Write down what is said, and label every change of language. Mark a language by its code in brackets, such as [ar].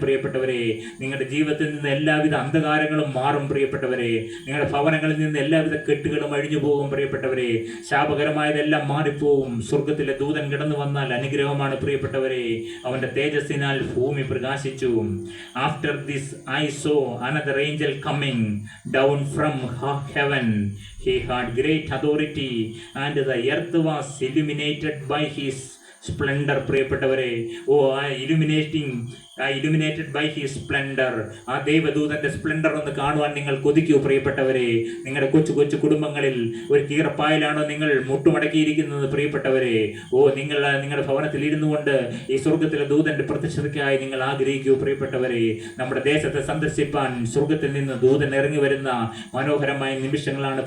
[ml] പ്രിയപ്പെട്ടവരെ, നിങ്ങളുടെ ജീവിതത്തിൽ നിന്ന് എല്ലാവിധ അന്ധകാരങ്ങളും മാറും. പ്രിയപ്പെട്ടവരെ, നിങ്ങളുടെ ഭവനങ്ങളിൽ നിന്ന് എല്ലാവിധ കെട്ടുകളും അഴിഞ്ഞു പോകും. പ്രിയപ്പെട്ടവരെ, ശാപകരമായതെല്ലാം മാറിപ്പോവും. സ്വർഗത്തിൽ ദൂതൻ കടന്നു വന്നാൽ അനുഗ്രഹമാണ്. പ്രിയപ്പെട്ടവരെ, അവന്റെ തേജസ്സിനാൽ ഭൂമി പ്രകാശിച്ചു. [en] After this I saw another angel coming down from heaven. He had great authority and the earth was illuminated by his splendor. [ml] പ്രിയപ്പെട്ടവരെ, ഓ, [en] illuminated by his splendor. [ml] ആ ദൈവദൂതന്റെ സ്പ്ലെൻഡർ ഒന്ന് കാണുവാൻ നിങ്ങൾ കൊതിക്കൂ. പ്രിയപ്പെട്ടവരെ, നിങ്ങളുടെ കൊച്ചു കൊച്ചു കുടുംബങ്ങളിൽ ഒരു കീറപ്പായലാണോ നിങ്ങൾ മുട്ടുമടക്കിയിരിക്കുന്നത്? പ്രിയപ്പെട്ടവരെ, ഓ, നിങ്ങളുടെ ഭവനത്തിൽ ഇരുന്നു കൊണ്ട് ഈ സ്വർഗത്തിലെ ദൂതന്റെ പ്രത്യക്ഷതയ്ക്കായി നിങ്ങൾ ആഗ്രഹിക്കൂ. പ്രിയപ്പെട്ടവരെ, നമ്മുടെ ദേശത്തെ സന്ദർശിപ്പാൻ സ്വർഗത്തിൽ നിന്ന് ദൂതൻ ഇറങ്ങി വരുന്ന മനോഹരമായ നിമിഷങ്ങളാണ്.